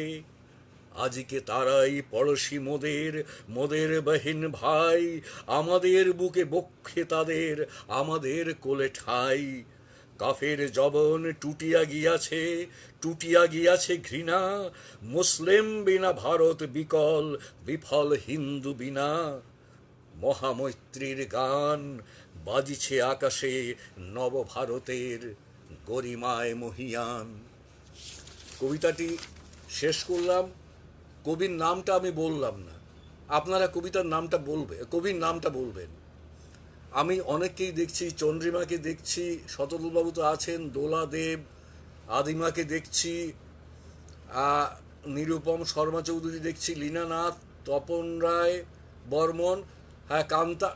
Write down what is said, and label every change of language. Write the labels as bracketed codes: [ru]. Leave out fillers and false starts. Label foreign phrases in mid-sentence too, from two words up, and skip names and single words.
[bn] আজকে তারাই পড়শি মোদের মোদের বহিন ভাই, আমাদের বুকে বক্ষে তাদের আমাদের কোলে ঠাই। কাফের জবন টুটিয়া গিয়াছে ঘৃণা, মুসলিম বিনা ভারত বিকল বিফল হিন্দু বিনা। মহামৈত্রীর গান বাজিছে আকাশে নবভারতের গরিমায় মহিয়ান। কবিতাটি শেষ করলাম। কবির নামটা আমি বললাম না, আপনারা কবিতার নামটা কবির নামটা বলবেন। আমি অনেককেই দেখছি, চন্দ্রিমাকে দেখছি, শতদুলবাবু তো আছেন, দোলা দেব, আদিমাকে দেখছি, নিরুপম শর্মা চৌধুরী দেখছি, লীনা নাথ, তপন রায় বর্মন, হ্যাঁ কান্তা।